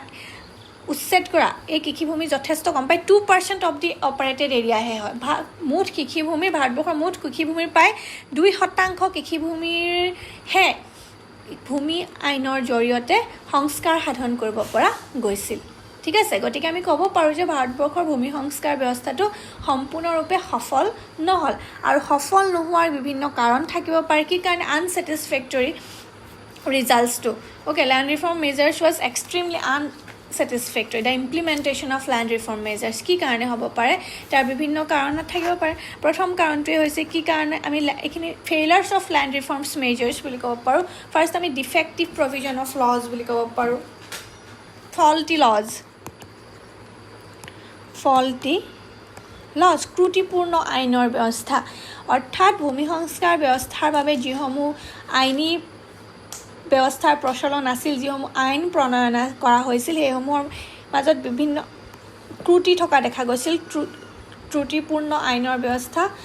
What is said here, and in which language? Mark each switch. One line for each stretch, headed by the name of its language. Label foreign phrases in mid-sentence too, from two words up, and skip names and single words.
Assamese: উচ্ছেদ কৰা এই কৃষিভূমি যথেষ্ট কম প্ৰায় 2%
English: of the operated area
Assamese: হয় মুঠ কৃষিভূমি ভাৰতবৰ্ষৰ মুঠ কৃষিভূমিৰ প্ৰায় 2% কৃষিভূমিৰ হে ভূমি আইনৰ জৰিয়তে সংস্কাৰ সাধন কৰিব পৰা গৈছিল ঠিক আছে গতিকে আমি ক'ব পাৰোঁ যে ভাৰতবৰ্ষৰ ভূমি সংস্কাৰ ব্যৱস্থাটো সম্পূৰ্ণৰূপে সফল নহল আৰু সফল নোহোৱাৰ বিভিন্ন কাৰণ থাকিব পাৰে কি কাৰণে
English: unsatisfactory results to okay land reform measures was extremely unsatisfactory the implementation of land reform measures
Assamese: কি কাৰণে হ'ব পাৰে তাৰ বিভিন্ন কাৰণ থাকিব পাৰে প্ৰথম কাৰণটোৱে হৈছে কি কাৰণে আমি এখিনি
English: failures of land reforms measures
Assamese: বুলি ক'ব পাৰোঁ ফাৰ্স্ট আমি
English: defective provision of laws
Assamese: বুলি ক'ব পাৰোঁ
English: faulty laws
Assamese: ত্ৰুটিপূৰ্ণ আইনৰ ব্যৱস্থা অৰ্থাৎ ভূমি সংস্কাৰ ব্যৱস্থাৰ বাবে যিসমূহ আইনী ব্যৱস্থাৰ প্ৰচলন আছিল যিসমূহ আইন প্ৰণয়ন কৰা হৈছিল সেইসমূহৰ মাজত বিভিন্ন ত্ৰুটি থকা দেখা গৈছিল ত্ৰুটিপূৰ্ণ আইনৰ ব্যৱস্থা